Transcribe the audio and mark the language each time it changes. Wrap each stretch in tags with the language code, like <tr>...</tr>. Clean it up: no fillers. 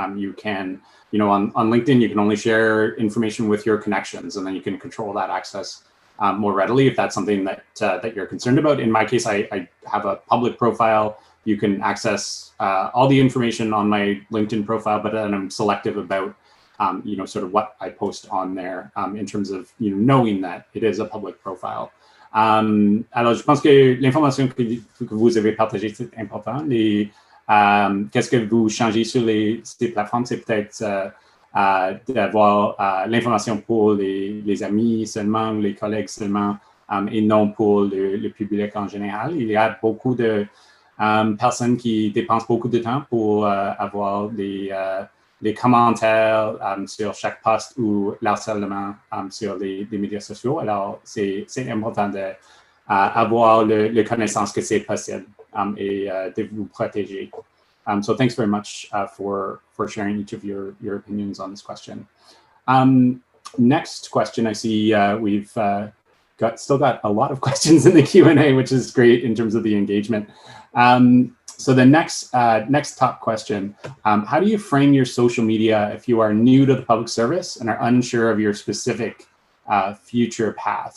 <en>You can, on LinkedIn, you can only share information with your connections, and then you can control that access more readily if that's something that you're concerned about. In my case, I have a public profile. You can access all the information on my LinkedIn profile, but then I'm selective about sort of what I post on there in terms of, knowing that it is a public profile.</en> <fr>Alors, je pense que l'information que vous avez partagée, c'est important. Qu'est-ce que vous changez sur ces plateformes, c'est peut-être d'avoir l'information pour les amis seulement, ou les collègues seulement, et non pour le public en général. Il y a beaucoup de personnes qui dépensent beaucoup de temps pour avoir les commentaires sur chaque post ou l'harcèlement sur les médias sociaux. Alors, c'est important d'avoir le connaissance que c'est possible et de vous protéger.</fr> <en>So thanks very much for sharing each of your opinions on this question. Next question, I see we've still got a lot of questions in the Q&A, which is great in terms of the engagement. So the next top question, how do you frame your social media if you are new to the public service and are unsure of your specific future path?</en>